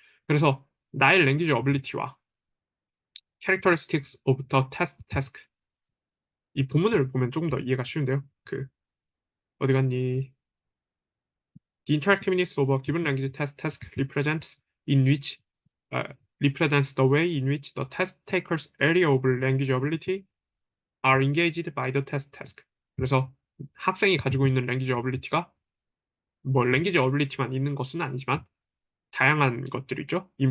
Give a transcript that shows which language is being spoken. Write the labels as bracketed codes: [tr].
[ko] 그래서 나의 랭귀지 어빌리티와 [en] Characteristics of the Test Task [ko] 이 본문을 보면 조금 더 이해가 쉬운데요. 어디 갔니? [en] The interactiveness of a given language test task in which represents the way in which the test taker's area of language ability are engaged by the test task. [ko] 그래서 학생이 가지고 있는 랭귀지 어빌리티가 뭐 랭귀지 어빌리티만 있는 것은 아니지만 다양한 것들이 있죠.